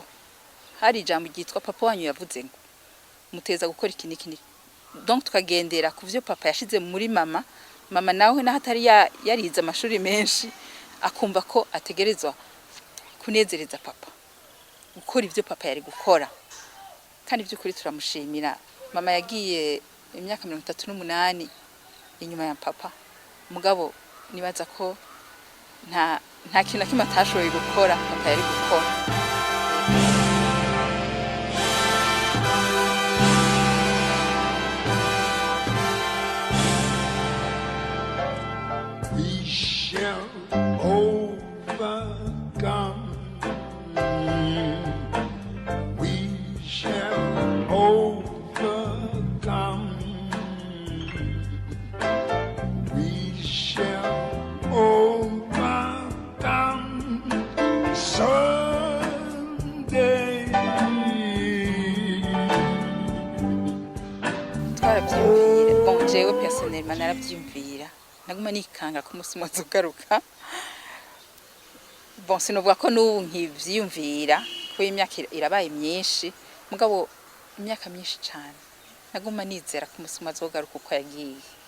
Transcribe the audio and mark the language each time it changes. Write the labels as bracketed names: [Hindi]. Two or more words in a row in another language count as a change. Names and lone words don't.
[Rundi] hari ijambo ryitwa papa wanyu yavuze ngo muteza gukora iki niki donc tukagendera ku byo papa yashize muri mama nawe na hatari yarize amashuri menshi akumva ko ategerezwa kunezereza papa gukora ibyo papa yari gukora kandi by'ukuri turamushimira mama yagiye imyaka 38 inyuma ya papa mugabo nibaza ko nta kintu kimwe atashoboye gukora papa yari gukora. [English] We shall overcome. We shall overcome. We shall overcome someday. [Rundi] Twarabyumvira bon jewe personnellement narabyumvira naguma nikanga ko umunsi umwe ugaruka bon sinovuga ko n'ubu nkivyiyumvira ko imyaka irabaye myinshi mugabo imyaka myinshi cyane naguma nizera ko umunsi umwe azogaruka uko yagiye